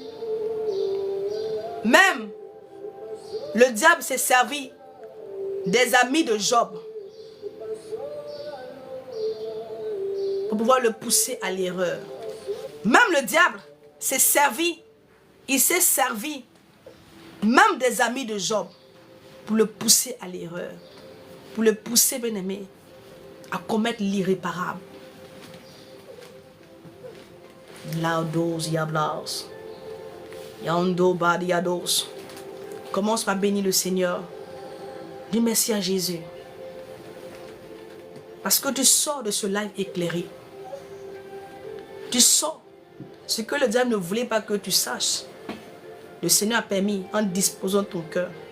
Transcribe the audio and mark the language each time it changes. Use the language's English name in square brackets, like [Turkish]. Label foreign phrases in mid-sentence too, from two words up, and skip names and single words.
[French] Même le diable s'est servi des amis de Job pour pouvoir le pousser à l'erreur. Même le diable s'est servi, il s'est servi, même des amis de Job, pour le pousser à l'erreur, pour le pousser, bien-aimé, à commettre l'irréparable. Laudos yablaos, yando badiados. Commence par bénir le Seigneur. Dis merci à Jésus. Parce que tu sors de ce live éclairé. Tu sors ce que le diable ne voulait pas que tu saches. Le Seigneur a permis en disposant ton cœur.